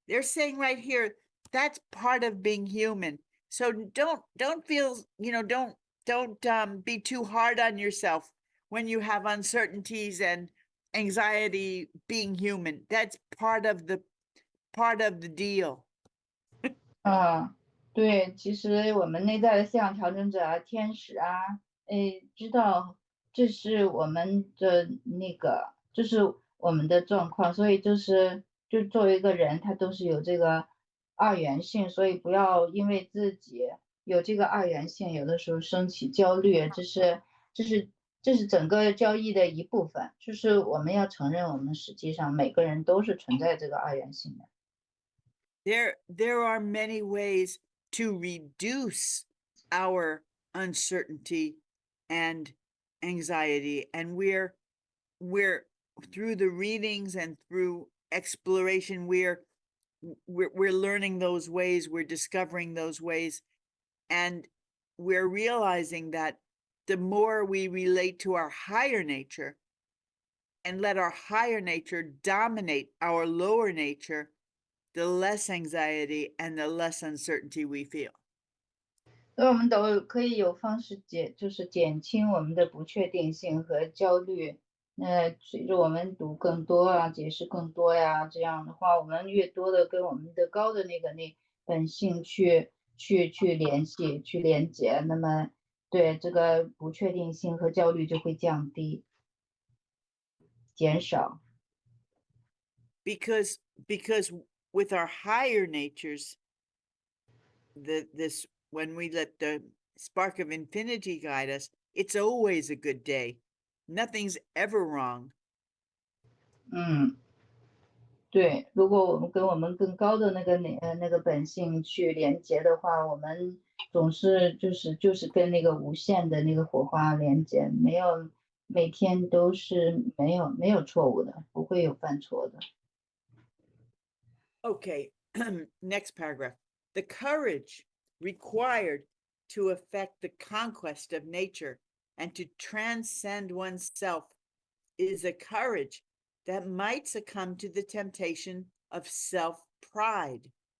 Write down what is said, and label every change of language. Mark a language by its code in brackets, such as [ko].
[en] They're saying right here, that's part of being human. So don't feel, don't be too hard on yourself when you have uncertainties and anxiety. Being human, that's part of the deal. [zh] 对，其实我们内在的思想调整者啊、天使啊，知道这是我们的这是我们的状况，所以就作为一个人，他都是有这个二元性，所以不要因为自己有这个二元性，有的时候升起焦虑，这是整个交易的一部分，就是我们要承认，我们实际上每个人都是存在这个二元性的。 [en] There are many ways to reduce our uncertainty and anxiety, and we're through the readings and through exploration, we're learning those ways, we're discovering those ways, and we're realizing that the more we relate to our higher nature and let our higher nature dominate our lower nature, the less anxiety and the less uncertainty we feel. [zh] 所以我们都可以有方式就是减轻我们的不确定性和焦虑。随着我们读更多啊，解释更多呀，这样的话，我们越多的跟我们的高的那本性去联系、去连接，那么对这个不确定性和焦虑就会降低、减少。 [en] Because with our higher natures, when we let the spark of infinity guide us, it's always a good day. Nothing's ever wrong. [zh] 对，如果我们跟我们更高的那个本性去连接的话，我们总是就是跟那个无限的那个火花连接，每天都是没有错误的，不会有犯错的。 [en] Okay, next paragraph. The courage required to effect the conquest of nature and to transcend oneself is a courage that might succumb to the temptation of self-pride.